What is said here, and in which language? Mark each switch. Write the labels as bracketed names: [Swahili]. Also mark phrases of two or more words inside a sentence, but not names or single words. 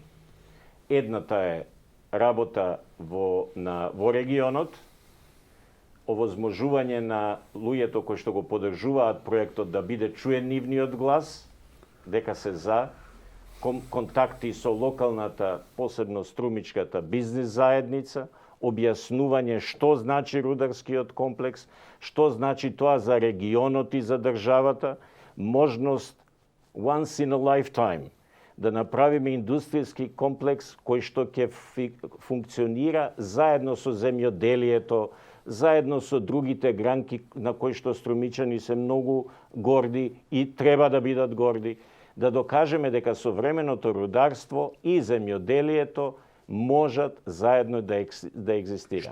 [Macedonian] Едната е работа во регионот, овозможување на луѓето кои што го поддржуваат проектот да биде чуен нивниот глас, дека се за, контакти со локалната, посебно струмичката бизнис заедница, објаснување што значи рударскиот комплекс, што значи тоа за регионот и за државата, можност [English] once in a lifetime [Macedonian] да направиме индустријски комплекс кој што ќе функционира заедно со земјоделието, заедно со другите гранки на кои што струмичани се многу горди и треба да бидат горди, да докажеме дека современото рударство и земјоделието можат заедно да екзистира.